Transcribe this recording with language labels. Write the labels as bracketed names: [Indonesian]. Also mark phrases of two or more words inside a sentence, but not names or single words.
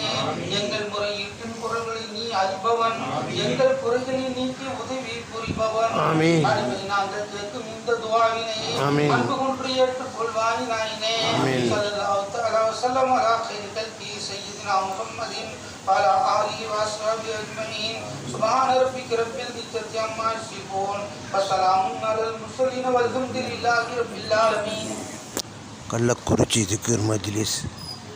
[Tamil] எங்கள் முறையீட்டின் குரல்களை நீ அறிபவன், எங்கள் குறைகளை நீக்கி உதவி புரிபவன். அடிமை நாங்கள் கேட்கும் இந்த துஆவினை அன்பு கொன்று ஏற்றுக் கொள்வாய் நாயனே. [Arabic] صلى الله تعالى وسلم على خير خلق سيدنا محمد وعلى آله وأصحابه أجمعين. سبحان ربك رب العزة عما يصفون وسلام على المرسلين والحمد لله رب العالمين. [Tamil] கள்ளக்குறிச்சி திக்ர் மஜ்லிஸ்